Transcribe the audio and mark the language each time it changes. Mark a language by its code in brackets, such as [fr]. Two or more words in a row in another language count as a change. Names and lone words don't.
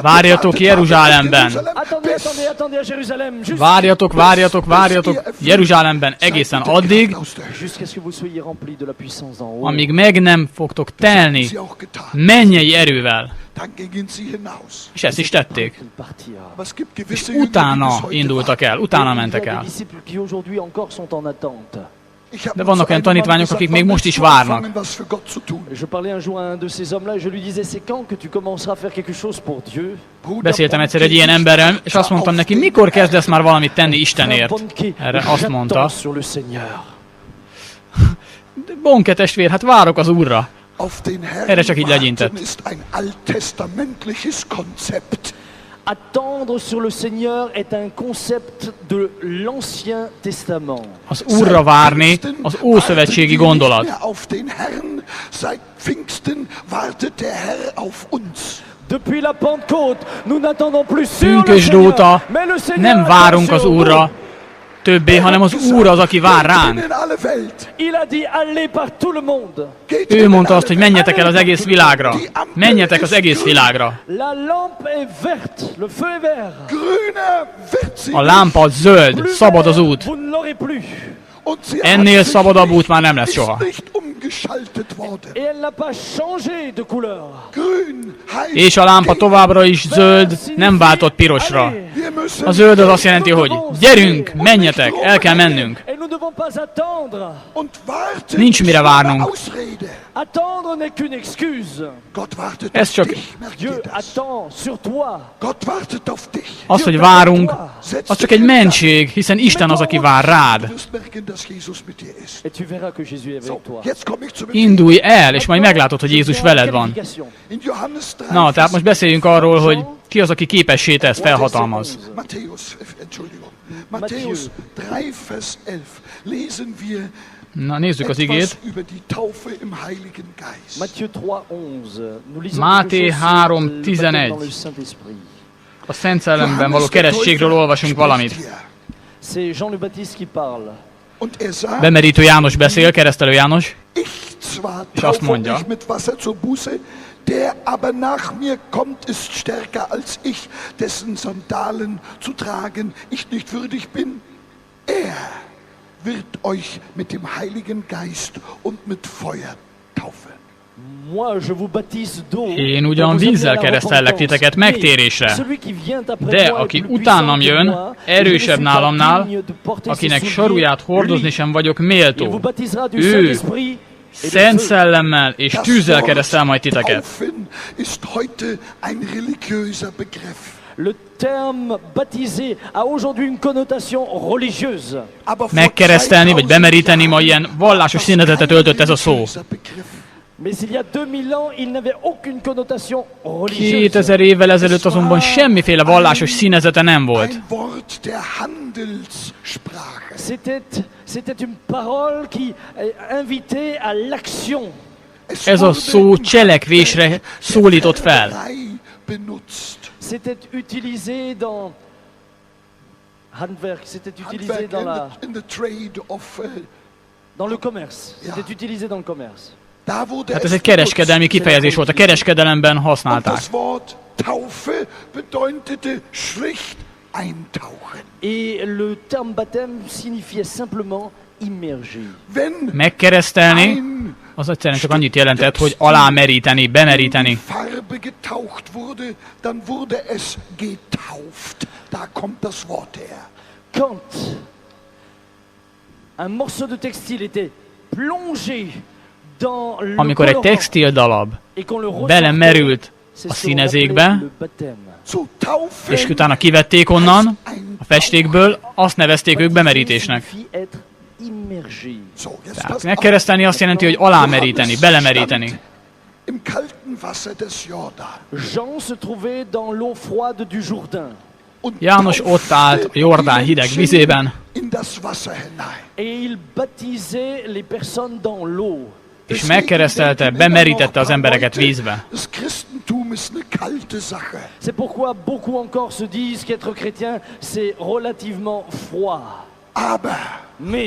[hu] Várjatok [de] wartet, [hu] Jeruzsálemben. [de] wartet, Jerusalem, [fr] Attendez, [de] bis [fr] attendez, attendez à Jérusalem. [hu] várjatok, várjatok, várjatok Jeruzsálemben egészen addig, [fr] Jusqu'à ce que vous soyez remplis de la puissance d'en haut. [hu] amíg meg nem fogtok telni [de] sie auch getan. [hu] mennyei erővel. [de] Dann gingen sie hinaus. [hu] És ezt is tették. [fr] Il partira. [de] Aber es gibt gewisse [hu] És [de] Jünger, die bis [hu] utána [de] heute [hu] indultak [de] warten. [hu] el, utána [fr] Il y a [hu] mentek [fr] des [hu] el. [fr] disciples qui aujourd'hui encore sont en attente. [de] Ich habe [hu] De [de] mal [hu] vannak [de] zu [hu] olyan [de] einem Mann [hu] tanítványok, [de] gesagt, [hu] akik még [de] wann [hu] most is [de] willst du [hu] várnak. [de] anfangen, was für Gott zu tun? [fr] Je parlais un jour à un de ces hommes-là et je lui disais, c'est quand que tu commenceras à faire quelque chose pour Dieu? [de] Bruder [hu] Beszéltem egyszer egy Bonke, ilyen emberrel, és azt mondtam neki, mikor kezdesz már valamit tenni Istenért? Bonke, Erre azt mondta, [fr] j'attends sur le Seigneur. [hu] Bonke testvér, hát várok az Úrra. [de] Auf den Herrn [hu] Erre csak így legyintett. [de] warten ist ein alttestamentliches Konzept. [fr] Attendre sur le Seigneur est un concept de l'Ancien Testament. [hu] Az Úrra várni az ószövetségi gondolat. [de] Nicht mehr auf den Herrn, seit Pfingsten wartet der Herr auf uns. [fr] Depuis la Pentecôte, nous n'attendons plus sur le [hu] Pünkösd [fr] Seigneur, [hu] óta [fr] mais le Seigneur [hu] nem [fr] attend [hu] várunk az [fr] sur nous. [hu] Úrra többé, hanem az Úr az, aki vár [de] Geht [hu] ránk. [de] in alle Welt. [fr] Il a dit allez par tout le monde. [de] Geht [hu] Ő [de] in [hu] mondta [de] alle [hu] azt, hogy [de] Welt. [hu] menjetek el az egész világra. Menjetek az egész világra. [fr] La lampe est verte, le feu est vert. [de] Grüner wird sie [hu] A lámpa az zöld, [fr] Plus [hu] szabad az [fr] vert, [hu] út. [fr] vous ne l'aurez plus. [de] und sie [hu] Ennél [de] hat sich [hu] szabadabb [de] nicht- [hu] út már nem lesz soha. [de] ist nicht umgeschaltet worden. [fr] Et elle n'a pas changé de couleur. [de] Grün heißt [hu] És a lámpa továbbra is zöld, nem váltott pirosra. [fr] Allez. [de] wir müssen [hu] A zöld az azt jelenti, hogy gyerünk, menjetek, el kell mennünk. [fr] Et nous nous ne devons pas attendre. [de] Und warten [hu] Nincs mire [de] ist eine [hu] várnunk. [de] Ausrede. [fr] Attendre n'est qu'une excuse. [de] Gott wartet [hu] Ez [de] auf [hu] csak- [de] dich. Merkt [fr] Dieu [de] ihr das? [fr] attend sur toi. [de] Gott wartet auf dich. [hu] Az, hogy várunk, az csak egy mentség, hiszen Isten az, aki vár [de] Du [hu] rád. [de] wirst merken, dass Jesus mit dir ist. [fr] Et tu verras que Jésus est [de] So, [fr] avec toi. [de] jetzt komme ich zum [hu] Indulj el, és majd meglátod, hogy Jézus veled van. [de] In Johannes 3, [hu] Na, tehát most beszéljünk arról, hogy ki az, aki képessé tesz, felhatalmaz. [de] Matthäus, Entschuldigung. Matthäus 3, Vers 11 lesen wir [hu] Na, nézzük az [de] etwas [hu] igét. [de] über die Taufe im Heiligen Geist. [fr] Matthieu 3:11. Nous lisons [hu] Máté [fr] quelque chose sur 3:11. le baptême dans le Saint-Esprit. [hu] A Szent Szellemben való keresztségről olvasunk valamit. [fr] C'est Jean le Baptiste qui parle. [de] Und er sagt, [hu] Bemerítő János beszél, keresztelő János, [de] ich zwar [hu] És azt [de] taufe [hu] mondja, [de] euch mit Wasser zur Buße, der aber nach mir kommt, ist stärker als ich, dessen Sandalen zu tragen ich nicht würdig bin. Er wird euch mit dem Heiligen Geist und mit Feuer taufen. [fr] Moi, je vous baptise d'eau. [hu] Én ugyan [fr] pour vous [hu] vízzel [fr] amener à la [hu] keresztellek titeket [fr] repentance. [hu] megtérésre. [fr] Mais celui qui vient après [hu] De [fr] moi est [hu] aki [fr] plus [hu] utánam [fr] puissant que [hu] jön, [fr] moi, et je ne [hu] erősebb [fr] suis pas [hu] nálamnál, [fr] digne de porter ses [hu] akinek [fr] souliers, [hu] soruját hordozni [fr] lui. [hu] sem vagyok [fr] Il vous [hu] méltó. [fr] baptisera du [hu] Ő [fr] Saint-Esprit et de [hu] Szent [fr] feu. [hu] Szellemmel és [de] Das [hu] tűzzel [de] Wort [hu] keresztel majd titeket. [de] Taufen ist heute ein religiöser Begriff. [fr] Le terme baptisé a aujourd'hui une connotation religieuse. [de] Aber vor Megkeresztelni vagy 2000 [hu] bemeríteni ma ilyen vallásos színezetet öltött ez a szó. [de] religiöser Begriff. [fr] Mais il y a 2000 ans, il n'avait aucune connotation religieuse. [hu] 2000 évvel ezelőtt azonban semmiféle vallásos színezete nem volt. [de] Ein Wort der Handelssprache. [fr] C'était une parole qui invitait à l'action. [de] Es [hu] Ez a [de] wurde [hu] szó [de] im [hu] cselekvésre [de] Handwerk [hu] szólított fel. [de] der Färberei benutzt. [fr] C'était utilisé dans Handwerk, c'était utilisé Handwerk dans, [en] in the trade of, [fr] dans le commerce. [de] Ja. [fr] C'était utilisé dans le commerce. [de] da wurde [hu] Tehát [de] es [hu] ez egy kereskedelmi [de] benutzt. [hu] kifejezés volt, a kereskedelemben [de] Und [hu] használták. [de] das Wort Taufe bedeutete schlicht eintauchen. [fr] Et le terme baptême signifiait simplement immerger. [de] Wenn [hu] Megkeresztelni, [de] ein [hu] az egyszerűen csak annyit jelentett, hogy alámeríteni, [de] in [hu] bemeríteni. [de] Farbe getaucht wurde, dann wurde es getauft. Da kommt das Wort her. [fr] Quand un morceau de textile était plongé dans le [hu] Amikor egy [fr] colorant [hu] textil darab [fr] et qu'on le ressortait, [hu] belemerült [fr] c'est [hu] a [fr] ce qu'on [hu] színezékbe, [fr] appelait le baptême. [de] So taufen [hu] és utána kivették onnan, [de] ein [hu] a festékből, azt nevezték ők bemerítésnek. [fr] Signifie être immergé. [de] So, jetzt [hu] Tehát [de] pass [hu] megkeresztelni azt jelenti, hogy alámeríteni, belemeríteni. [de] im kalten Wasser des Jordan. [fr] Jean se trouvait dans l'eau froide du Jourdain [de] Und [hu] János ott állt a Jordán hideg vizében, [de] in das Wasser hinein. [fr] et il baptisait les personnes dans l'eau. [hu] és megkeresztelte, bemerítette az embereket vízbe. [de] Das Christentum ist eine kalte Sache. [fr] C'est pourquoi beaucoup encore se disent qu'être chrétien, c'est relativement froid. [de] Aber [fr] Mais